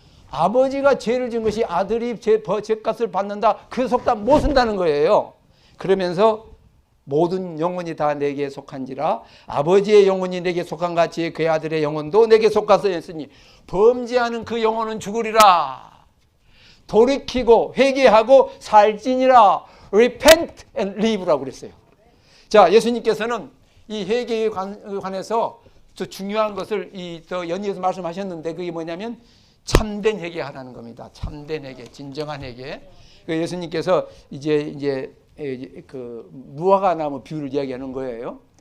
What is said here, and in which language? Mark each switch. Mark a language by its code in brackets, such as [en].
[ko] 아버지가 죄를 지은 것이 아들이 죄값을 받는다, 그 속담 못 쓴다는 거예요. 그러면서 모든 영혼이 다 내게 속한지라 아버지의 영혼이 내게 속한 같이 그의 아들의 영혼도 내게 속하서 했으니 범죄하는 그 영혼은 죽으리라. 돌이키고 회개하고 살지니라. [en] repent and leave라고 [ko] 그랬어요. 자, 예수님께서는 이 회개에 관해서 저 중요한 것을 더 연이어서 말씀하셨는데 그게 뭐냐면 참된 회개하라는 겁니다. 참된 회개, 진정한 회개. 예수님께서 이제 그 무화과나무 비유를 이야기하는 거예요.